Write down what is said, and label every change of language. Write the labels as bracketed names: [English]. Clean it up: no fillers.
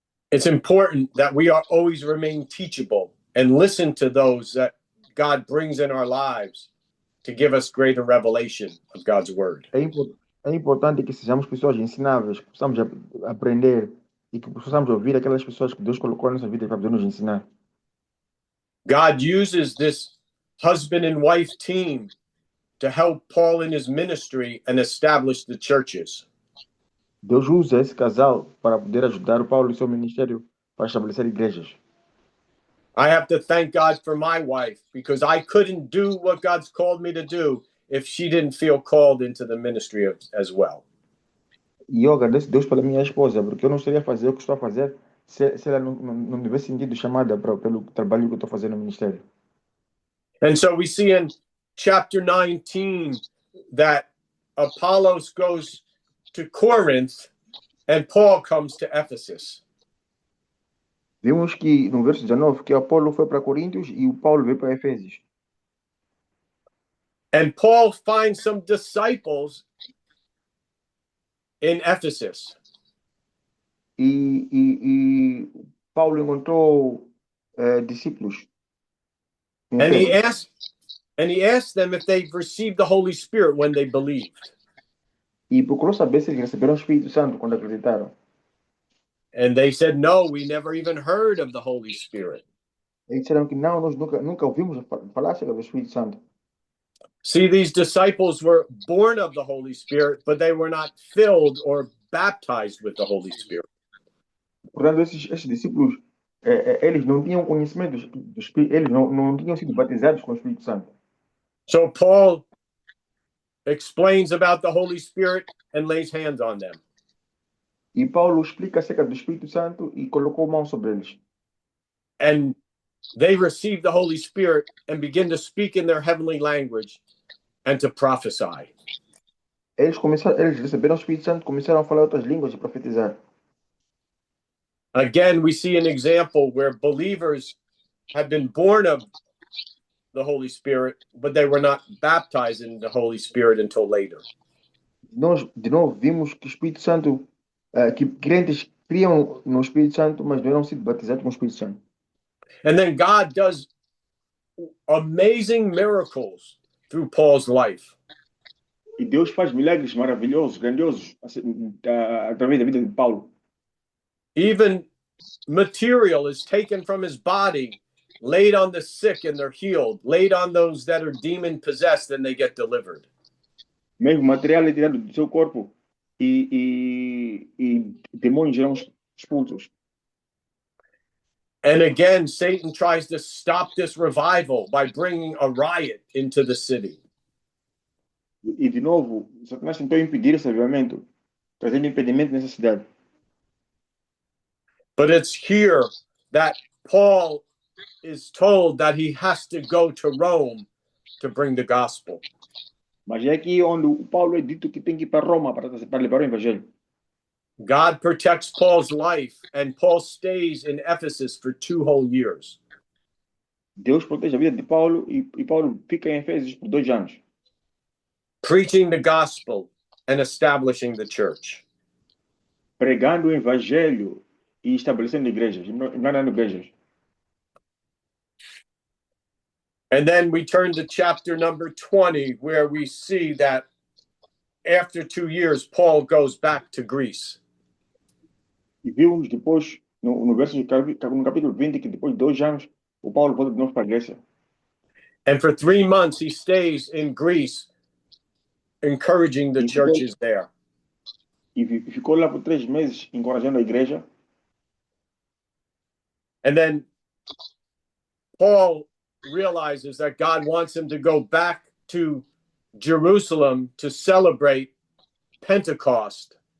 [English] It's important that we are always remain teachable and listen to those that God brings in our lives to give us greater revelation of God's word. [Portuguese] É importante que sejamos pessoas ensináveis, que possamos aprender e que possamos ouvir aquelas pessoas que Deus colocou na nossa vida para poder nos ensinar. [English] God uses this husband and wife team to help Paul in his ministry and establish the churches. [Portuguese] Deus usa esse casal para poder ajudar o Paulo e seu ministério para estabelecer igrejas. [English] I have to thank God for my wife because I couldn't do what God's called me to do if she didn't feel called into the ministry as well. [Portuguese] E eu agradeço Deus pela minha esposa, porque eu não estaria a fazer o que estou a fazer se ela não tivesse sentido chamada pelo trabalho que eu estou fazendo no ministério. [English] And so we see in chapter 19 that Apollos goes to Corinth and Paul comes to Ephesus. [Portuguese] Vimos que no verso 19 que Apolo foi para Coríntios e o Paulo veio para Efésios. [English] And Paul finds some disciples in Ephesus. [Portuguese] E Paulo encontrou discípulos em [English] And he [Portuguese] Efésios. [English] asked them if they've received the Holy Spirit when they believed. [Portuguese] E procurou saber se eles receberam o Espírito Santo quando acreditaram. [English] And they said, no, we never even heard of the Holy Spirit. [Portuguese] Eles disseram que não, nós nunca ouvimos falar acerca do Espírito Santo. [English] See, these disciples were born of the Holy Spirit, but they were not filled or baptized with the Holy Spirit. [Portuguese] Portanto, esses discípulos, eles não tinham conhecimento do Espírito, eles não tinham sido batizados com o Espírito Santo. [English] So Paul explains about the Holy Spirit and lays hands on them. [Portuguese] E Paulo explica acerca do Espírito Santo e colocou mão sobre eles. [English] And they receive the Holy Spirit and begin to speak in their heavenly language and to prophesy. [Portuguese] Eles receberam o Espírito Santo, começaram a falar outras línguas e profetizar. [English] Again, we see an example where believers have been born of the Holy Spirit, but they were not baptized in the Holy Spirit until later. [Portuguese] Nós, de novo, vimos que o Espírito Santo, que crentes criam no Espírito Santo, mas não eram sido batizados com o Espírito Santo. [English] And then God does amazing miracles through Paul's life. [Portuguese] E Deus faz milagres maravilhosos, grandiosos, através da vida de Paulo. [English] Even material is taken from his body, laid on the sick and they're healed, laid on those that are demon possessed and they get delivered. [Portuguese] Mesmo material é tirado do seu corpo e demônios serão expulsos. [English] And again, Satan tries to stop this revival by bringing a riot into the city. [Portuguese] E de novo, Satanás tentou impedir esse avivamento, trazendo impedimento nessa cidade. [English] But it's here that Paul is told that he has to go to Rome to bring the gospel. [Portuguese] Mas é aqui onde o Paulo é dito que tem que ir para Roma para levar o evangelho. [English] God protects Paul's life, and Paul stays in Ephesus for 2 whole years. [Portuguese] Deus protege a vida de Paulo e Paulo fica em Efésios por 2 anos. [English] Preaching the gospel and establishing the church. [Portuguese] Pregando o evangelho e estabelecendo igrejas, implantando igrejas. [English] And then we turn to chapter number 20, where we see that after 2 years, Paul goes back to Greece. [Portuguese] E vimos depois, no capítulo 20, que depois de 2 anos, o Paulo volta de novo para a Grécia. [English] And for 3 months, he stays in Greece, encouraging the churches there. [Portuguese] E ficou lá por 3 meses, encorajando a igreja. [English] And then Paul realizes that God wants him to go back to Jerusalem to celebrate Pentecost.